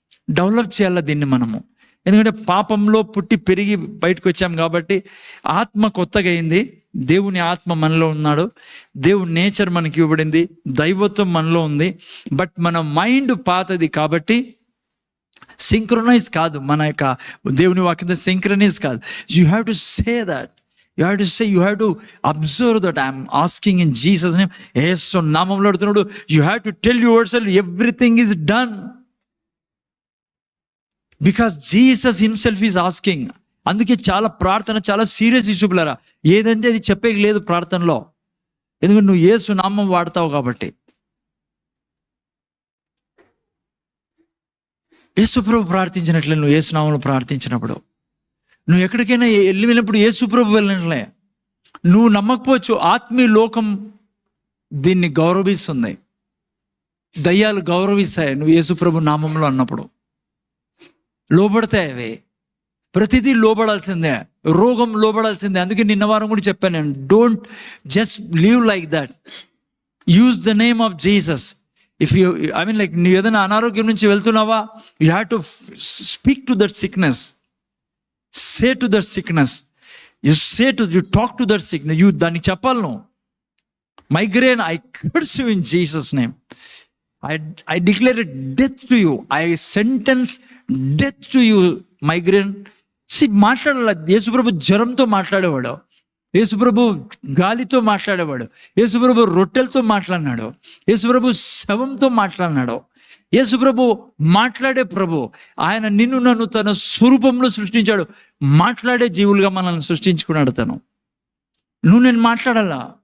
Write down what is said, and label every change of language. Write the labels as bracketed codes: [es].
[te] Develop చేయాలా దీన్ని మనము. ఎందుకంటే పాపంలో పుట్టి పెరిగి బయటకు వచ్చాం కాబట్టి ఆత్మ కొత్తగా అయింది. దేవుని ఆత్మ మనలో ఉన్నాడు, దేవుని నేచర్ మనకి ఇవ్వబడింది, దైవత్వం మనలో ఉంది. బట్ మన మైండ్ పాతది కాబట్టి సింక్రొనైజ్ కాదు. మన యొక్క దేవుని వాక్యం సింక్రనైజ్ కాదు. [en] You have to say that. You have to say, you have to observe that I am asking in Jesus' name. [te] యేసు నామములో అడుగుతున్నాడు. [en] You have to tell yourself everything is done because Jesus himself is asking. [te] అందుకే చాలా ప్రార్థన చాలా serious issue పిల్లరా. ఏదంటే అది చెప్పేకి లేదు ప్రార్థనలో, ఎందుకంటే నువ్వు యేసు నామం వాడతావు కాబట్టి. యేసు ప్రభు ప్రార్థించినట్లే నువ్వు యేసు నామంలో ప్రార్థించినప్పుడు, నువ్వు ఎక్కడికైనా వెళ్ళినప్పుడు యేసు ప్రభు వెళ్ళినట్లే. నువ్వు నమ్మకపోవచ్చు, ఆత్మీయ లోకం దీన్ని గౌరవిస్తుంది, దయ్యాలు గౌరవిస్తాయి నువ్వు యేసు ప్రభు నామంలో అన్నప్పుడు. లోబడతాయి అవి, ప్రతిదీ లోబడాల్సిందే, రోగం లోబడాల్సిందే. అందుకే నిన్న వారం కూడా చెప్పాను నేను, [en] Don't just live like that, use the name of Jesus. If you like [te] నువ్వు ఏదైనా అనారోగ్యం నుంచి వెళ్తున్నావా, [en] You have to speak to that sickness. Say to that sickness, you talk to that sickness, you [te] దానికి చెప్పాలి నువ్వు. [en] Migraine, I curse you in Jesus' name. I declare death to you. I sentence death to you, migraine. [te] మాట్లాడాలి. యేసుప్రభు జ్వరంతో మాట్లాడేవాడు, యేసుప్రభు గాలితో మాట్లాడేవాడు, యేసుప్రభు రొట్టెలతో మాట్లాడినాడు, యేసుప్రభు శవంతో మాట్లాడినాడు. యేసుప్రభు మాట్లాడే ప్రభు. ఆయన నిన్ను నన్ను తన స్వరూపంలో సృష్టించాడు. మాట్లాడే జీవులుగా మనల్ని సృష్టించుకున్నాడు తను. నువ్వు నేను మాట్లాడాలా.